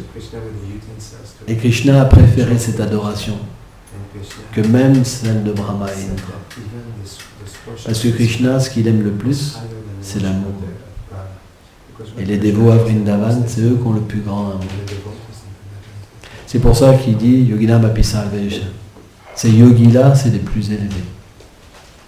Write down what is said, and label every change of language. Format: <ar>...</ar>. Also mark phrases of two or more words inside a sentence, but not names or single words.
<fr>Et Krishna a préféré cette adoration que même celle de Brahma et Indra. Parce que Krishna, ce qu'il aime le plus, c'est l'amour. Et les dévots à Vrindavan, c'est eux qui ont le plus grand amour. C'est pour ça qu'il dit</fr> <sa>योगिनाम् अपि सर्वेषाम्.</sa> <fr>Ces yogis-là, c'est les plus élevés.</fr>